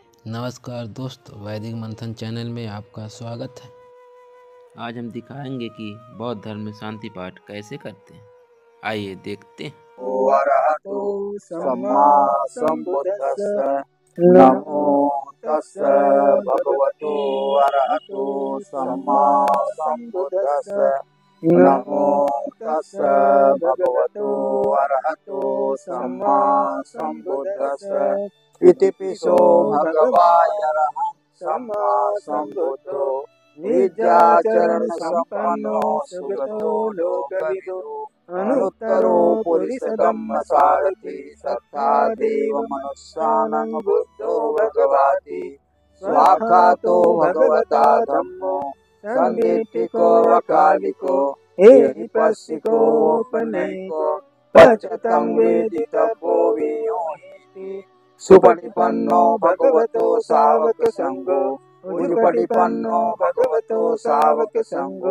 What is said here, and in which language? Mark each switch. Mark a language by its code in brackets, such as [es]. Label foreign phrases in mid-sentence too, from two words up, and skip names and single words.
[hi] नमस्कार दोस्तों, वैदिक मंथन चैनल में आपका स्वागत है। आज हम दिखाएंगे कि बौद्ध धर्म में शांति पाठ कैसे करते हैं। आइए देखते हैं। [pi] अरहतो सम्मा सम्बुद्धस्स नमो तस्स भगवतो अरहतो सम्मा सम्बुद्धस्स नमो तस्स भगवतो अरहतो सम्मा सम्बुद्धस्स इतिपिसो भगवायरहं सम्मा सम्बुद्धो विद्याचरण संपन्नो सुगतो लोकविदो अनुत्तरो पुरुषधम्म सारथि सत्ता देव मनुष्यानं बुद्धो भगवति स्वाखातो भगवता धम्मो संदिट्ठिको वकालिको एहिपस्सिको उपनयिको पचतं वेदितव्यो वियोनिति सुपटिपन्नो भगवतो सावक संघो उजुपटिपन्नो भगवतो सावक संघो